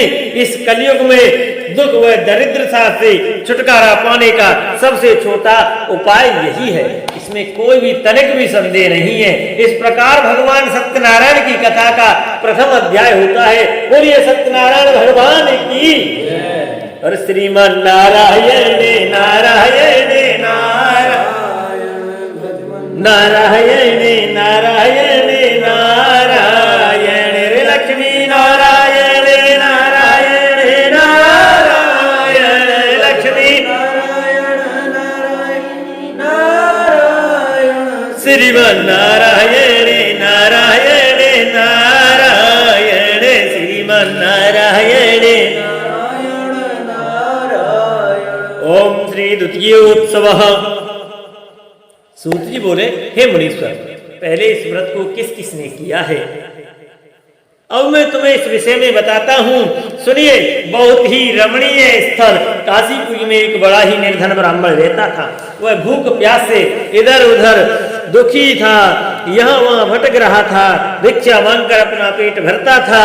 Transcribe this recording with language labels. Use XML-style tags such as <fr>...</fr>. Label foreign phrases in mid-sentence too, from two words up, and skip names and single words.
<hi>इस कलयुग में दुख व दरिद्रता से छुटकारा पाने का सबसे छोटा उपाय यही है। इसमें कोई भी तनिक भी संदेह नहीं है। इस प्रकार भगवान सत्यनारायण की कथा का प्रथम अध्याय होता है। बोलिए सत्यनारायण भगवान की। और श्रीमन नारायण नारायण नारायण नारायण नारायण रे लक्ष्मी नारायण नारायण नारायण लक्ष्मी नारायण नारायण श्रीमन नारायण नारायण नारायण श्रीमन नारायण</hi> <sa>ओम श्री द्वितीयोत्सवः।</sa> <hi>सूत जी बोले, हे मुनीश्वर, पहले इस व्रत को किस किसने किया है? अब मैं तुम्हें इस विषय में बताता हूँ। सुनिए। बहुत ही रमणीय स्थल काशीपुरी में एक बड़ा ही निर्धन ब्राह्मण रहता था। वह भूख प्यास से इधर उधर दुखी था, यहाँ वहाँ भटक रहा था, भिक्षा मांगकर अपना पेट भरता था।</hi>